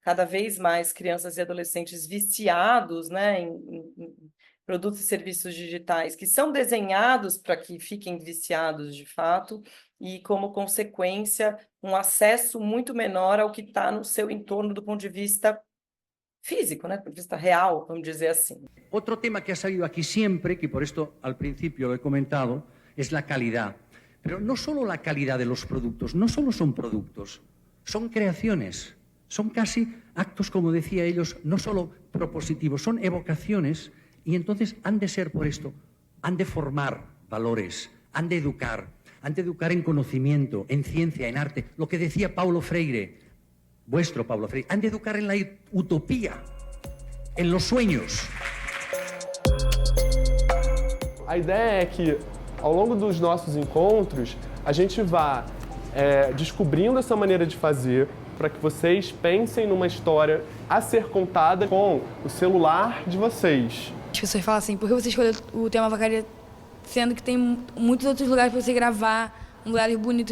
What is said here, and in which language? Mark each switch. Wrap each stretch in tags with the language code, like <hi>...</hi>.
<pt>Cada vez mais crianças e adolescentes viciados, né, em produtos e serviços digitais que são desenhados para que fiquem viciados de fato e, como consequência, um acesso muito menor ao que está no seu entorno do ponto de vista físico, né? Do ponto de vista real, vamos dizer assim.</pt> <es>Otro tema que ha salido aquí siempre, que por esto al principio lo he comentado, es la calidad. Pero no solo la calidad de los productos, no solo son productos, son creaciones, son casi actos, como decía ellos, no solo propositivos, son evocaciones. Y entonces han de ser por esto, han de formar valores, han de educar en conocimiento, en ciencia, en arte. Lo que decía Paulo Freire, vuestro Paulo Freire, han de educar en la utopía, en los sueños.</es> <pt>A ideia é que, ao longo dos nossos encontros, a gente vá descobrindo essa maneira de fazer para que vocês pensem numa história a ser contada com o celular de vocês. As pessoas falam assim, por que você escolheu o tema Vacaria, sendo que tem muitos outros lugares para você gravar, lugares bonitos?</pt>